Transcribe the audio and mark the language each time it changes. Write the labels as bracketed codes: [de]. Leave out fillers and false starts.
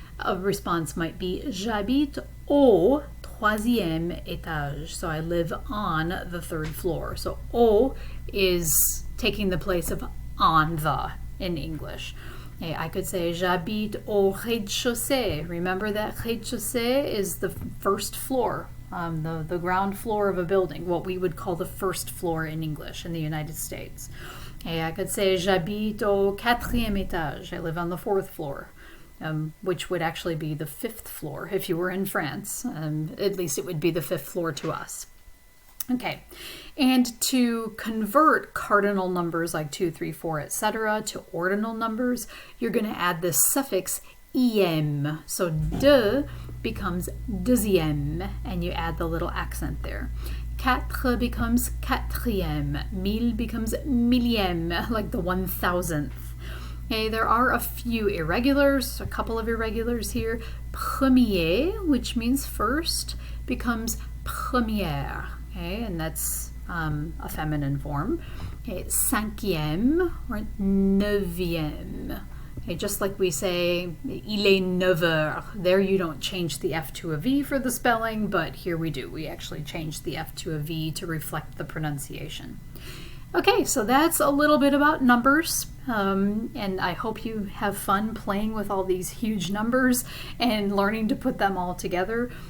[en] A response might be, [fr] j'habite au troisième étage. [en] So I live on the third floor. So au is taking the place of on the in English. Okay, I could say, [fr] j'habite au rez-de-chaussée. [en] Remember that rez-de-chaussée is the first floor, the ground floor of a building, what we would call the first floor in English in the United States. Okay, I could say, [fr] j'habite au quatrième étage. [en] I live on the fourth floor, which would actually be the fifth floor if you were in France. At least it would be the fifth floor to us. Okay, and to convert cardinal numbers like 2, 3, 4, etc. to ordinal numbers, you're going to add this suffix iem. So de becomes deuxième, and you add the little accent there. Quatre becomes quatrième. Mille becomes millième, like the 1000th. Okay, there are a few irregulars, a couple of irregulars here. Premier, which means first, becomes première. Okay, and that's a feminine form. Okay, cinquième or neuvième. Okay, just like we say, [fr] il est 9 heures. [en] There you don't change the F to a V for the spelling, but here we do. We actually change the F to a V to reflect the pronunciation. Okay, so that's a little bit about numbers, and I hope you have fun playing with all these huge numbers and learning to put them all together.